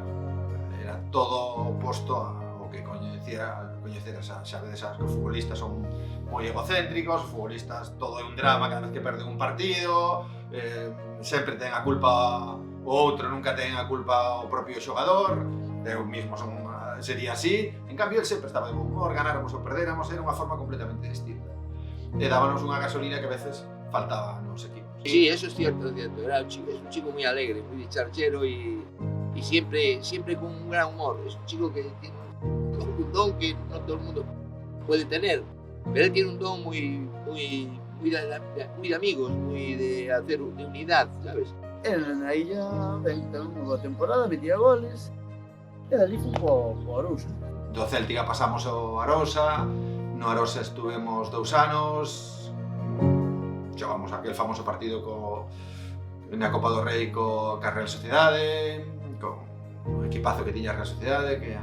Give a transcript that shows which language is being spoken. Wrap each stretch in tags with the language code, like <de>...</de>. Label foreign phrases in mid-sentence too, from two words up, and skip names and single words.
<gl>Era todo oposto ao que coñeceras xa vedes que os futbolistas son moi egocéntricos, os futbolistas todo é un drama cada vez que perden un partido, sempre ten a culpa o outro, nunca ten a culpa o propio xogador, eu mismo sería así, en cambio el sempre estaba de bom humor, ganáramos ou perdéramos, era unha forma completamente distinta. E dábanos unha gasolina que a veces faltaba nos equipos.</gl> <es>Sí, eso es cierto. Era es un chico muy alegre, muy dicharachero y siempre con un gran humor. Es un chico que tiene un don que no todo el mundo puede tener, pero él tiene un don muy de amigos, muy de hacer de unidad, ¿sabes?</es> <gl>Aí ya ten unha boa temporada, metía goles, e dali foi po Arousa. Do Celtic pasamos ao Arosa, no Arosa estuvemos 2 anos, xogamos aquel famoso partido na Copa do Rei ca Real Sociedade, con o equipazo que tiña a Real Sociedade, que</gl>